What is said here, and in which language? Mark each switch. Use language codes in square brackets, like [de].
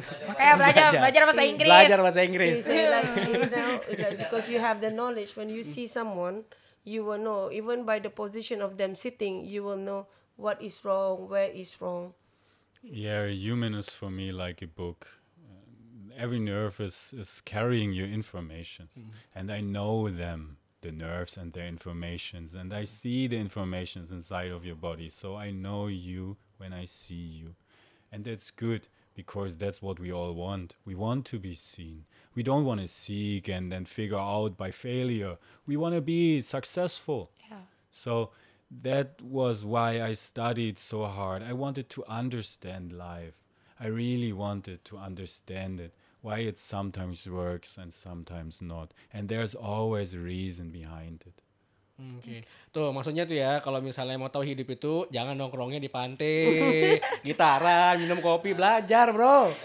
[id] Makanya belajar bahasa Inggris. Belajar bahasa Inggris. [en] You say like, like, because you have the knowledge. When you see someone, you will know. Even by the position of them sitting, you will know what is wrong, where is wrong. Yeah, a human is for me like a book. Every nerve is carrying your informations, and I know them, the nerves and their informations, and I see the informations inside of your body. So I know you when I see you, and that's good because that's what we all want. We want to be seen. We don't want to seek and then figure out by failure. We want to be successful. Yeah. So that was why I studied so hard. I wanted to understand life. I really wanted to understand it. Why it sometimes works and sometimes not. And there's always a reason behind it. Oke. [id] Tuh maksudnya tuh ya kalau misalnya mau tahu hidup itu jangan nongkrongnya di pantai, gitaran, minum kopi, belajar bro.